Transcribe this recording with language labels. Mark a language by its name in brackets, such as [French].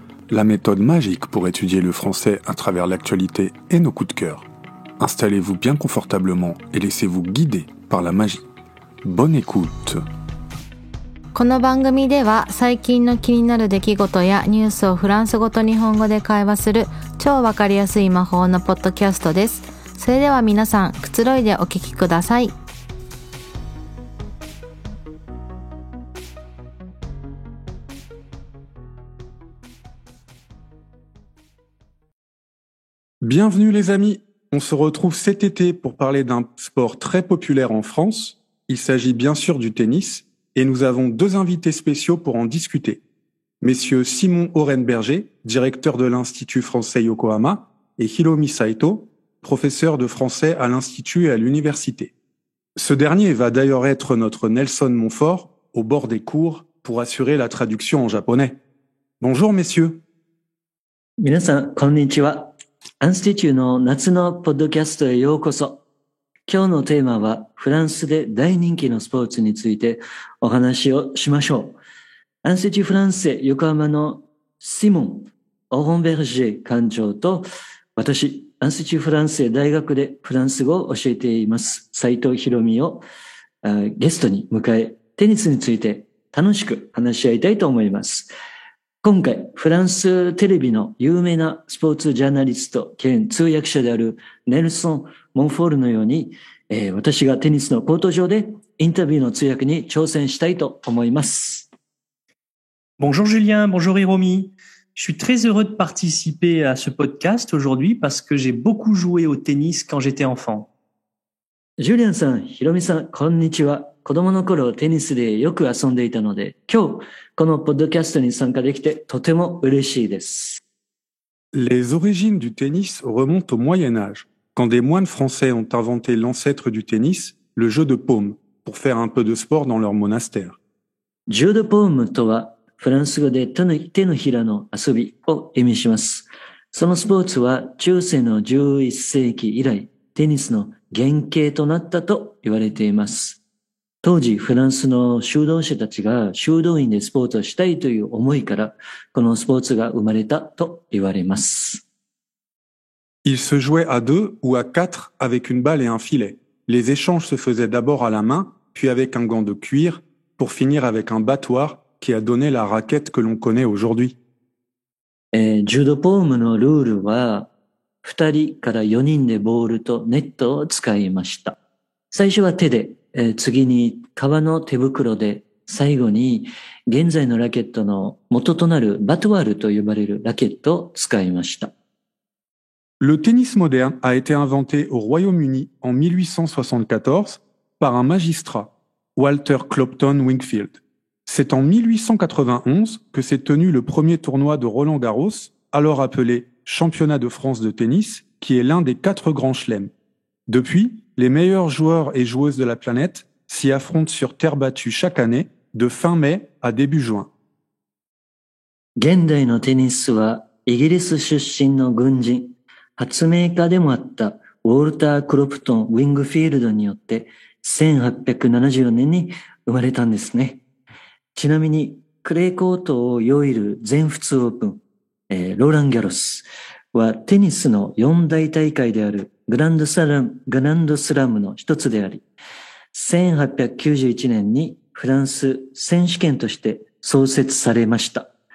[French] La méthode magique pour étudier le français à travers l'actualité et nos coups de cœur. Installez-vous bien confortablement et laissez-vous guider par la magie. Bonne écoute. [Japanese] この番組では最近の気になる出来事やニュースをフランス語と日本語で会話する超わかりやすい魔法のポッドキャストです。それでは皆さん、くつろいでお聞きください。 [French] Bienvenue les amis, on se retrouve cet été pour parler d'un sport très populaire en France. Il s'agit bien sûr du tennis et nous avons deux invités spéciaux pour en discuter. Messieurs Simon Orenberger, directeur de l'Institut français Yokohama, et Hiromi Saito, professeur de français à l'Institut et à l'université. Ce dernier va d'ailleurs être notre Nelson Montfort au bord des cours pour assurer la traduction en japonais. Bonjour messieurs. [Japanese] 皆さん、こんにちは。アンスティチューの夏のポッドキャストへようこそ。今日のテーマはフランスで大人気のスポーツについてお話をしましょう。アンスティチューフランセ横浜のシモン・オロンベルジェ館長と私、アンスティチューフランセ大学でフランス語を教えています斉藤博美をゲストに迎え、テニスについて楽しく話し合いたいと思います。今回、フランステレビの有名なスポーツジャーナリスト兼通訳者であるネルソン・モンフォールのように、私がテニスのコート上でインタビューの通訳に挑戦したいと思います。 [French] Bonjour Julien, bonjour Hiromi. Je suis très heureux de participer à ce podcast aujourd'hui parce que j'ai beaucoup joué au tennis quand j'étais enfant. [Japanese] ジュリアンさん、ヒロミさん、こんにちは。子供の頃テニスでよく遊んでいたので、今日このポッドキャストに参加できてとても嬉しいです。 [French] Les origines du tennis remontent au Moyen Âge, quand des moines français ont inventé l'ancêtre du tennis, le jeu de paume, pour faire un peu de sport dans leur monastère. [Japanese] ジュードポームとはフランス語で手のひらの遊びを意味します。そのスポーツは中世の11世紀以来、テニスの原型となったと言われています。当時、フランスの修道士たちが修道院でスポーツをしたいという思いから、このスポーツが生まれたと言われます。 [French] Il se jouait à 2 ou à 4 avec une balle et un filet. Les échanges se faisaient d'abord à la main, puis avec un gant de cuir, pour finir avec un battoir qui a donné la raquette que l'on connaît aujourd'hui. [Japanese] ジュードポームのルールは、2人から4人でボールとネットを使いました。最初は手で、次に革の手袋で、最後に現在のラケットの元となるバトワールと呼ばれるラケットを使いました。 [French] Le tennis moderne a été inventé au Royaume-Uni en 1874 par un magistrat, Walter Clopton Wingfield. C'est en 1891 que s'est tenu le premier tournoi de Roland-Garros, alors appelé Championnat de France de tennis, qui est l'un des 4 grands chelems. Depuis, les meilleurs joueurs et joueuses de la planète s'y affrontent sur terre battue chaque année, de fin mai à début juin. [Japanese] 現代のテニスはイギリス出身の軍人、発明家でもあったウォルター・クロプトン・ウィングフィールドによって1874年に生まれたんですね。ちなみにクレーコートを用いる全仏オープン、ローラン・ギャロスはテニスの4大大会であるグランドスラムの一つであり、1891年にフランス選手権として創設されました。